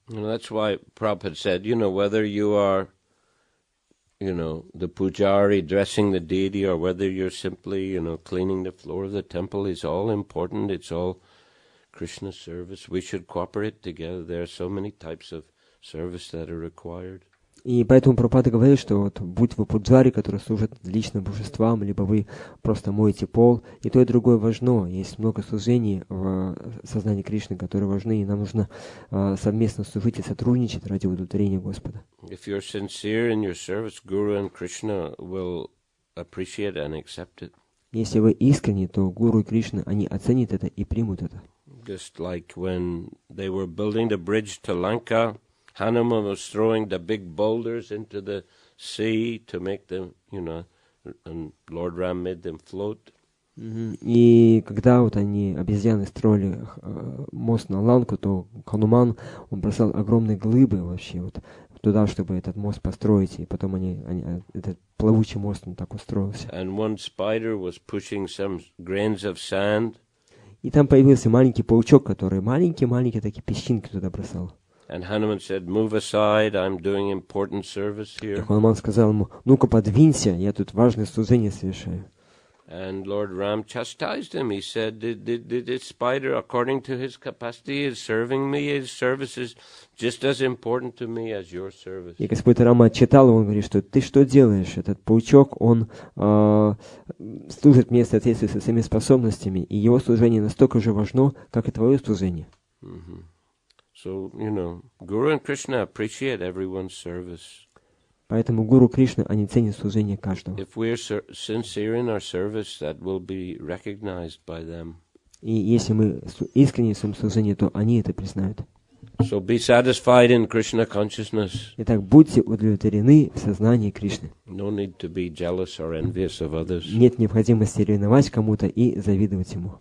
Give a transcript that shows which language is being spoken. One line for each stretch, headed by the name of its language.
English: That's why Prabhupada said, whether you are the pujari dressing the deity, or whether you're simply, cleaning the floor of the temple, is all important. It's all Krishna service. We should cooperate together. There are so many types of service that are required.
Russian: И поэтому Прабхупада говорит, что вот будь вы пуджари, которые служат лично божествам, либо вы просто моете пол, и то, и другое важно. Есть много служений в сознании Кришны, которые важны, и нам нужно совместно служить и сотрудничать ради удовлетворения Господа.
English: If you're sincere in your service, Guru and Krishna will appreciate and accept it.
Russian: Если вы искренни, то Гуру и Кришна, они оценят это и примут это.
English: Just like when they were building the bridge to Lanka, Hanuman was throwing the big boulders into the sea to make them, and Lord Ram made them float.
Russian: И когда вот они, обезьяны, строили мост на Ланку, то Хануман, он бросал огромные глыбы вообще вот туда, чтобы этот мост построить, и потом этот плавучий мост, он так устроился.
English: And one spider was pushing some grains of sand.
Russian: И там появился маленький паучок, который маленькие такие песчинки туда бросал.
English: And Hanuman said, "Move aside, I'm doing important service
Russian: И
English: here."
Russian: Хануман сказал ему: ну-ка подвинься, я тут важное служение совершаю.
English: And Lord Ram chastised him. He said, this spider, according to his capacity, is serving me. His service is just as important to me as your service.
Russian: И Господь Рама отчитал его, он говорит, что ты что делаешь? Этот паучок, он служит мне в соответствии со своими способностями, и его служение настолько же важно, как и твое служение.
English: So, Guru and Krishna appreciate everyone's service.
Russian: Поэтому Гуру Кришна, они ценят служение каждого.
English: If we are sincere in our service, that will be recognized by them.
Russian: И если мы искренни в своем служении, то они это признают.
English: So be satisfied in Krishna consciousness.
Russian: Итак, будьте удовлетворены в сознании Кришны.
English: No need to be jealous or envious of others.
Russian: Нет необходимости ревновать кому-то и завидовать ему.